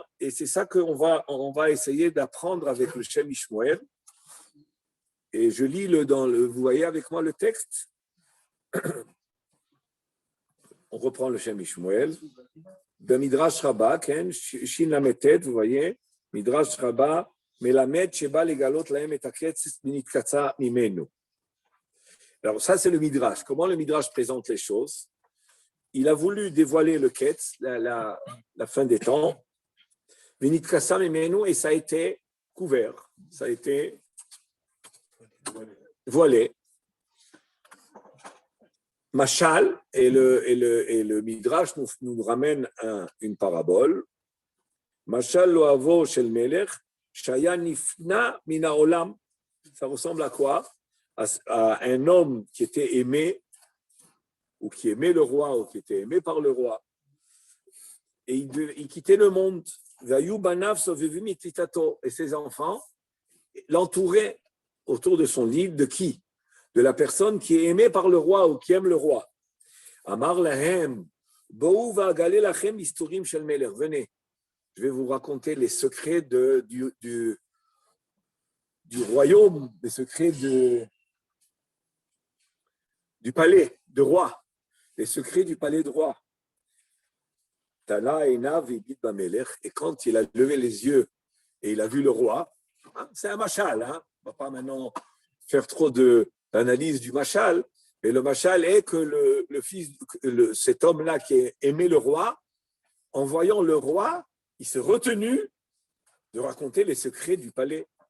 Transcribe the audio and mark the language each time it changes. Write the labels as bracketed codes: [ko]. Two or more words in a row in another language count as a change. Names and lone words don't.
[fr] Et c'est ça qu'on va essayer d'apprendre avec le Shem Ishmoel. Et je lis vous voyez avec moi le texte. On reprend le Shem Ishmoel. De Midrash Rabbah, Shin Lametet, vous voyez, [he] Midrash Rabbah, מלמד שביקש לגלות להם את הקץ נתכסה ממנו. [fr] Alors ça, c'est le Midrash. Comment le Midrash présente les choses? Il a voulu dévoiler le Ketz, la fin des temps, [he] נתכסה ממנו, [fr] et ça a été couvert, ça a été voilé. Machal et le Midrash nous ramène une parabole. [he] משל לאוהבו של מלך שהיה נפטר מן העולם. [fr] Ça ressemble à quoi? À un homme qui était aimé, ou qui aimait le roi, ou qui était aimé par le roi. Et il quittait le monde. Et ses enfants l'entouraient autour de son lit. De qui? De la personne qui est aimée par le roi ou qui aime le roi. [he] אמר להם, בואו ואגלה לכם מסתורים של מלך. [fr] Venez, je vais vous raconter les secrets du royaume, les secrets du palais de roi, les secrets du palais de roi. [he] תלה עיניו והביט במלך. [fr] Et quand il a levé les yeux et il a vu le roi, c'est un machal, on ne va pas maintenant faire trop d'analyse du machal, mais le machal est que cet homme-là qui aimait le roi, en voyant le roi, il s'est retenu de raconter les secrets du palais.